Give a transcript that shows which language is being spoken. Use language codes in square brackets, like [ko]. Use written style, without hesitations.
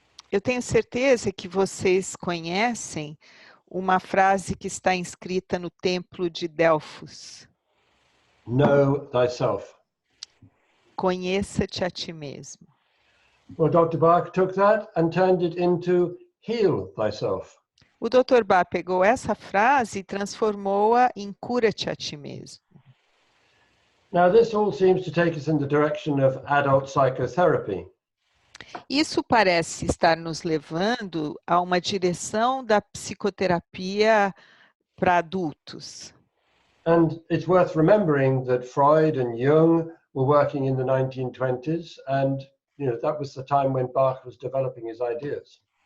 [pt] Eu tenho certeza que vocês conhecem uma frase que está inscrita no templo de Delfos. [en] Know thyself. [pt] Conheça-te a ti mesmo. [en] Well, Dr. Bach took that and turned it into heal thyself. [pt] O Dr. Bach pegou essa frase e transformou-a em cura-te a ti mesmo. [en] Now, this all seems to take us in the direction of adult psychotherapy. [pt] Isso parece estar nos levando a uma direção da psicoterapia para adultos. [en] And it's worth remembering that Freud and Jung were working in the 1920s, and that was the time when Bach was developing his ideas.